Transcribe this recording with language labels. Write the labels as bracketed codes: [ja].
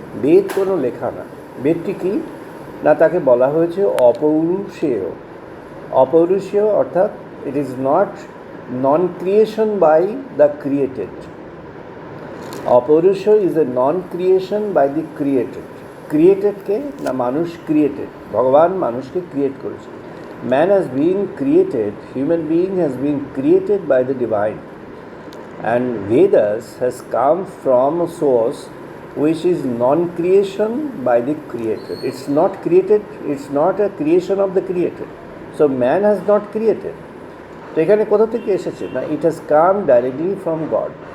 [bn] বেদ কোনো লেখা নয়। বেদটি কি না, তাকে বলা হয়েছে অপৌরুষেয়। [en] অপৌরুষেয় অর্থাৎ it is non creation by the created. [bn] অপৌরুষেয় [en] Is a non creation by the created. [bn] ক্রিয়েটেডকে না, মানুষ ক্রিয়েটেড, ভগবান মানুষকে ক্রিয়েট করেছে। [en] Man has been created, human being has been created by the divine, and Vedas has come from a source which is non-creation by the created. It's not created, it's not a creation of the created. So man has not created. [bn] তো এখানে কোথা থেকে এসেছে না, [en] it has come directly from God.